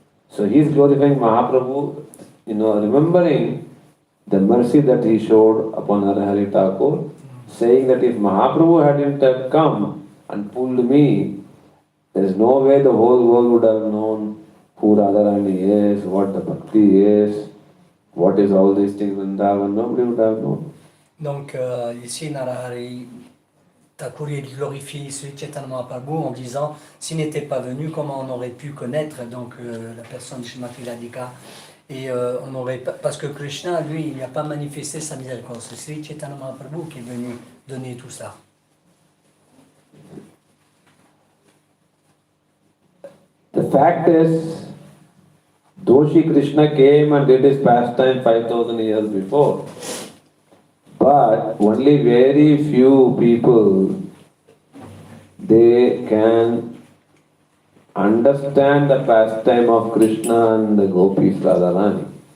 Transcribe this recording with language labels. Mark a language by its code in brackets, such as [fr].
[en] So he is glorifying Mahaprabhu, remembering the mercy that he showed upon Narahari Thakur, saying that if Mahaprabhu hadn't have come and pulled me, there is no way the whole world would have known who Radharani is, what the bhakti is, what is all these things in Vrindavan. Nobody would have known. [fr] Donc ici Narahari Thakur il glorifie Chaitanya Mahaprabhu en disant s'il n'était pas venu, comment on aurait pu connaître donc la personne de Srimati Radhika et on aurait pas, parce que Krishna lui il n'a pas manifesté sa miséricorde, c'est Chaitanya Mahaprabhu qui est venu donner tout ça. [en] The fact is, though Shri Krishna came and did his pastime 5,000 years before, but only very few people, they can understand the pastime of Krishna and the gopis Radharani.